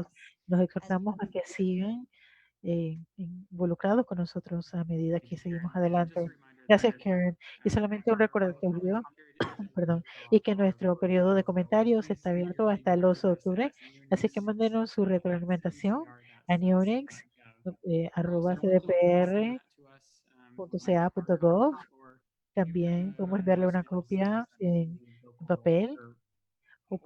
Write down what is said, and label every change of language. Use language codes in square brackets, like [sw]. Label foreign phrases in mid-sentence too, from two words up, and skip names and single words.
[es] Nos exhortamos a que sigan involucrados con nosotros a medida que seguimos adelante. Gracias, Karen. Y solamente un recordatorio, perdón, y que nuestro periodo de comentarios está abierto hasta el 8 de octubre, así que mándenos su retroalimentación a neonix@cdpr.ca.gov. También podemos darle una copia en papel